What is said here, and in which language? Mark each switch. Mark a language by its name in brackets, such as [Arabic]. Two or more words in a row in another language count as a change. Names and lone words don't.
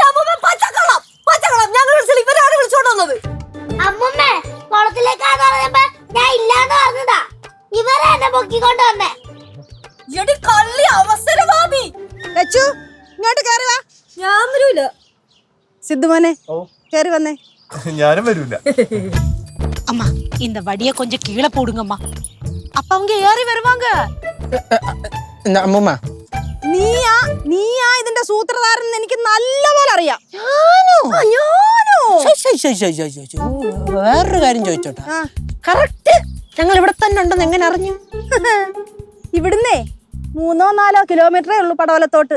[Malayalam] അമ്മൂമ്മേ കുളത്തിലേക്കാന്ന് പറഞ്ഞപ്പോ ഞാൻ ഇല്ലാന്ന് പറഞ്ഞതാ, ഇവരെ എന്നെ പൊക്കിക്കൊണ്ട് വന്നേ. ഇങ്ങോട്ട് കയറി വാ. ഞാൻ വരൂല. സിദ്ധുമോനെ കയറി വന്നേ. ഞാനും വരൂല. [Tamil] அம்மா இந்த வடிய கொஞ்சம் கீழே போடுங்கம்மா, அப்ப அவங்க ஏறி வருவாங்க. [Malayalam] അമ്മൂമ്മ നീയാ ഇതിന്റെ സൂത്രധാരൻ എനിക്ക് നല്ലപോലെ അറിയാം. വേറൊരു കാര്യം ചോദിച്ചോട്ടെ, കറക്റ്റ് ഞങ്ങൾ ഇവിടെ തന്നെ ഉണ്ടെന്ന് എങ്ങനെ അറിഞ്ഞു? ഇവിടുന്നേ 3-4 കിലോമീറ്ററേ ഉള്ളൂ പടവലത്തോട്ട്.